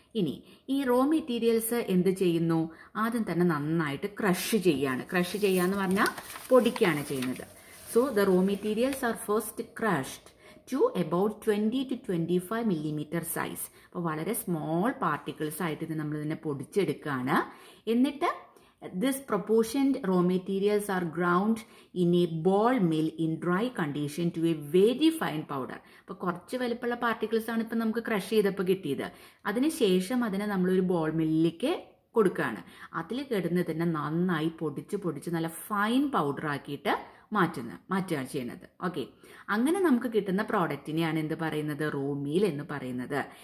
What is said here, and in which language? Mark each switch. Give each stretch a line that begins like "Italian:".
Malayalam: ഇനി ഈ raw materials എന്ത് ചെയ്യുന്നു? ആദ്യം തന്നെ നന്നായിട്ട് ക്രഷ് ചെയ്യാണ്. ക്രഷ് ചെയ്യാന്ന് പറഞ്ഞാൽ പൊടിക്കുകയാണ് ചെയ്യുന്നത്.
English: So the raw materials are first crushed to about 20 to 25 millimeter size.
Malayalam: അപ്പോൾ വളരെ സ്മോൾ പാർട്ടിക്കിൾസ് ആയിട്ട് ഇത് നമ്മളിതിനെ പൊടിച്ചെടുക്കുകയാണ്. എന്നിട്ട്
English: this proportioned raw materials are ground in a ball mill in dry condition to a very fine powder.
Malayalam: അപ്പോൾ കുറച്ച് വലുപ്പമുള്ള particles ആണ് ഇപ്പം നമുക്ക് ക്രഷ് ചെയ്തപ്പോൾ കിട്ടിയത്. അതിനുശേഷം അതിനെ നമ്മളൊരു ബോൾ മില്ലിലേക്ക് കൊടുക്കുകയാണ്. അതിൽ കിടന്ന് തന്നെ നന്നായി പൊടിച്ച് നല്ല ഫൈൻ പൗഡർ ആക്കിയിട്ട് മാറ്റുകയാണ് ചെയ്യുന്നത്. ഓക്കെ, അങ്ങനെ നമുക്ക് കിട്ടുന്ന പ്രോഡക്റ്റിനെയാണ് എന്ത് പറയുന്നത്? റോ മീൽ എന്ന് പറയുന്നത്.